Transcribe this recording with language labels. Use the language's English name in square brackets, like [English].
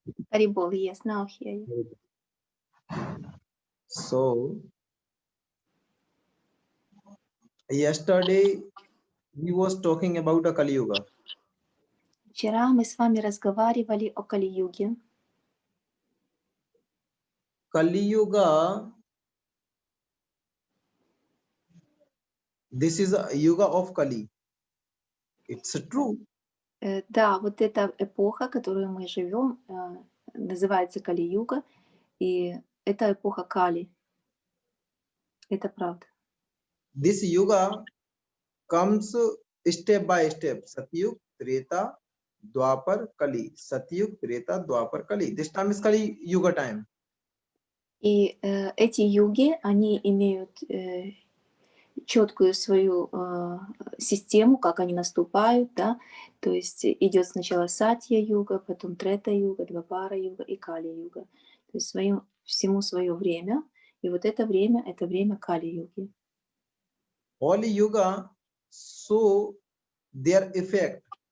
[English] Харибол, yes, now hear you. So yesterday we was talking about a Kali Yuga. [Russian] Вчера мы с вами разговаривали о Кали-юге. [English] Kali Yuga, this is a Yuga of Kali. It's true. [Russian] Да, вот эта эпоха, которую мы живем, называется Кали-юга, и это эпоха Кали. Это правда. [English] This Yuga comes step by step. Satyug, Treta, Dwapar, Kali. Satyug, Treta, Dwapar, Kali. This time is Kali Yuga time. [Russian] И эти юги, они имеют четкую свою систему, как они наступают, да, то есть идет сначала Сатья-юга, потом Трета-юга, Двапара-юга и Кали-юга. То есть всему свое время, и вот это время Кали-юги. [English] All Yuga show their effect.